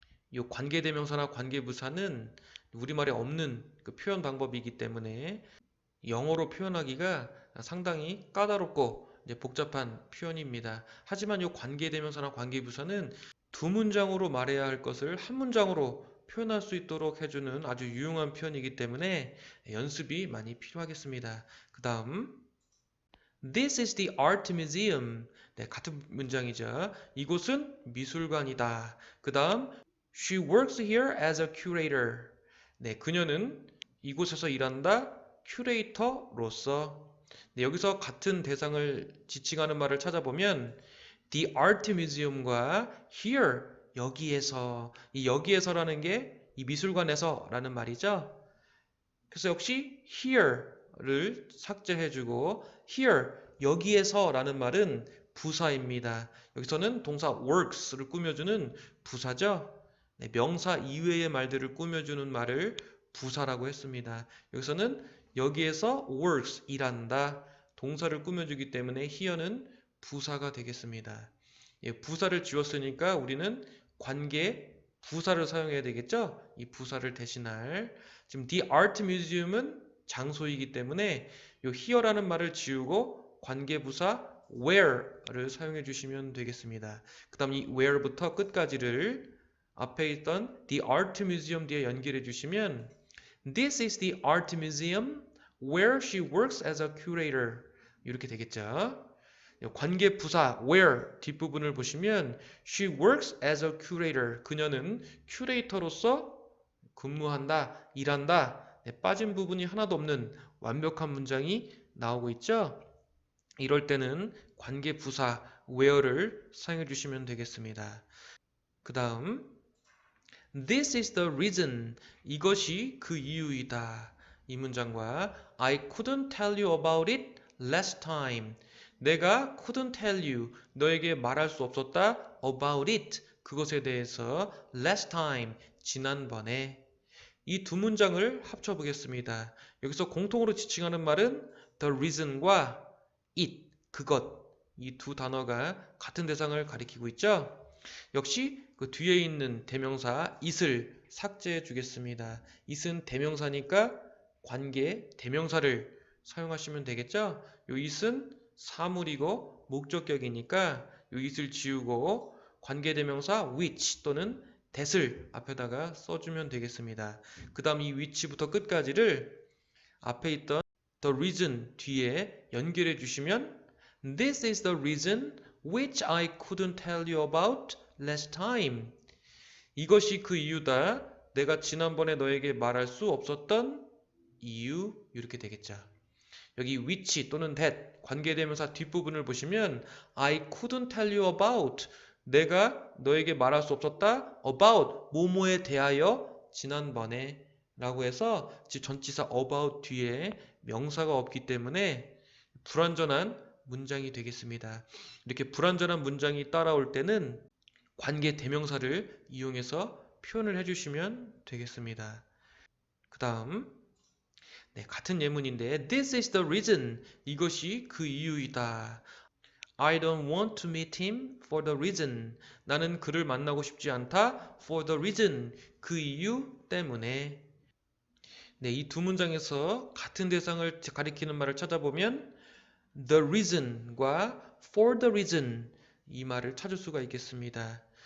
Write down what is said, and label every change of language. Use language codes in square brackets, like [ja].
[ko] 이 관계 대명사나 관계 부사는 우리말에 없는 그 표현 방법이기 때문에 영어로 표현하기가 상당히 까다롭고 이제 복잡한 표현입니다. 하지만 이 관계대명사나 관계부사는 두 문장으로 말해야 할 것을 한 문장으로 표현할 수 있도록 해주는 아주 유용한 표현이기 때문에 연습이 많이 필요하겠습니다. 그 다음 [en] This is the art museum. [ko] 네, 같은 문장이죠. 이곳은 미술관이다. 그 다음 [en] She works here as a curator. [ko] 네, 그녀는 이곳에서 일한다. 큐레이터로서. 네, 여기서 같은 대상을 지칭하는 말을 찾아보면 The Art Museum과 Here, 여기에서, 이 여기에서라는 게 이 미술관에서 라는 말이죠. 그래서 역시 Here를 삭제해주고 Here, 여기에서 라는 말은 부사입니다. 여기서는 동사 works를 꾸며주는 부사죠. 네, 명사 이외의 말들을 꾸며주는 말을 부사라고 했습니다. 여기서는 여기에서 works, 일한다, 동사를 꾸며주기 때문에 here는 부사가 되겠습니다. 예, 부사를 지웠으니까 우리는 관계 부사를 사용해야 되겠죠? 이 부사를 대신할. 지금 The Art Museum은 장소이기 때문에 이 here라는 말을 지우고 관계 부사 where를 사용해 주시면 되겠습니다. 그 다음 이 where부터 끝까지를 앞에 있던 The Art Museum 뒤에 연결해 주시면 [en] This is the art museum where she works as a curator. [ko] 이렇게 되겠죠. 관계 부사 where 뒷부분을 보시면 [en] She works as a curator. [ko] 그녀는 큐레이터로서 근무한다, 일한다. 네, 빠진 부분이 하나도 없는 완벽한 문장이 나오고 있죠. 이럴 때는 관계 부사 where를 사용해 주시면 되겠습니다. 그 다음 [en] This is the reason. [ko] 이것이 그 이유이다. 이 문장과 [en] I couldn't tell you about it last time. [ko] 내가 [en] couldn't tell you. [ko] 너에게 말할 수 없었다. [en] about it. [ko] 그것에 대해서 [en] last time. [ko] 지난번에. 이 두 문장을 합쳐보겠습니다. 여기서 공통으로 지칭하는 말은 the reason과 it, 그것. 이 두 단어가 같은 대상을 가리키고 있죠. 역시 그 뒤에 있는 대명사 it을 삭제해 주겠습니다. it은 대명사니까 관계 대명사를 사용하시면 되겠죠? 요 it은 사물이고 목적격이니까 요 it을 지우고 관계 대명사 which 또는 that을 앞에다가 써주면 되겠습니다. 그 다음 이 which부터 끝까지를 앞에 있던 the reason 뒤에 연결해 주시면 [en] This is the reason which I couldn't tell you about last time. [ko] 이것이 그 이유다. 내가 지난번에 너에게 말할 수 없었던 이유. 이렇게 되겠죠. 여기 which 또는 that 관계대명사 뒷부분을 보시면 [en] I couldn't tell you about. [ko] 내가 너에게 말할 수 없었다. about 뭐뭐에 대하여 지난번에 라고 해서 전치사 about 뒤에 명사가 없기 때문에 불완전한 문장이 되겠습니다. 이렇게 불완전한 문장이 따라올 때는 관계 대명사를 이용해서 표현을 해주시면 되겠습니다. 그 다음 네, 같은 예문인데 [en] This is the reason. [ko] 이것이 그 이유이다. [en] I don't want to meet him for the reason. [ko] 나는 그를 만나고 싶지 않다. [en] For the reason. [ko] 그 이유 때문에. 네, 이 두 문장에서 같은 대상을 가리키는 말을 찾아보면 the reason과 for the reason 이 말을 찾을 수가 있겠습니다.